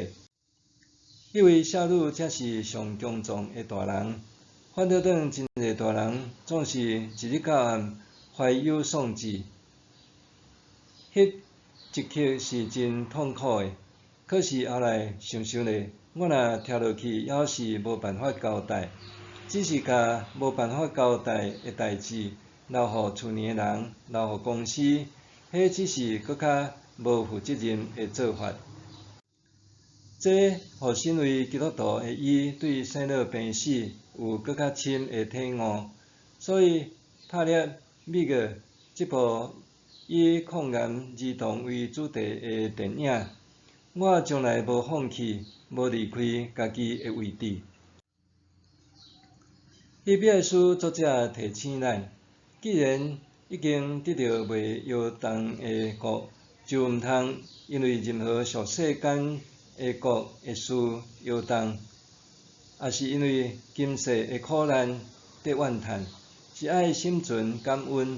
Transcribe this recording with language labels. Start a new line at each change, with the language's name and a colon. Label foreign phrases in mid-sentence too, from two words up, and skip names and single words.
Min Nan Chinese: 迄位少女才是上强壮的大人。反倒转真侪大人总是一日到暗怀忧丧志，迄一刻是真痛苦的。可是后来想想咧，我若跳落去，还是无办法交代，只是甲无办法交代的代志留互厝内的人，留互公司，迄只是搁较无负责任的做法。这互身为基督徒的伊对生老病死有搁较深的体悟，所以拍摄美国这部以抗癌儿童为主题的电影。我从来无放弃，无离开家己的位置。迄本书作者提醒咱，既然已经得到袂摇动的国，就毋通因为任何俗世间的国的事摇动，也是因为今世的苦难得怨叹，是爱心存感恩。